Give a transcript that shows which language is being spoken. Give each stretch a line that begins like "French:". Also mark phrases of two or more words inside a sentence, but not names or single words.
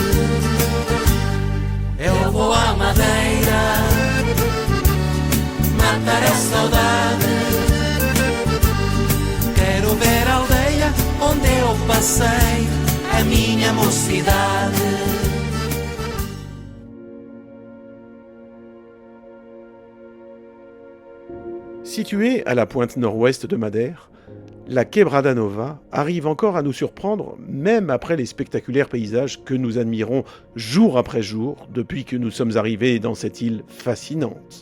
Portuguese: Eu vou à Madeira matar a saudade. Quero ver a aldeia onde eu passei a minha mocidade.
French: Située à la pointe nord-ouest de Madère, la Quebrada Nova arrive encore à nous surprendre, même après les spectaculaires paysages que nous admirons jour après jour depuis que nous sommes arrivés dans cette île fascinante.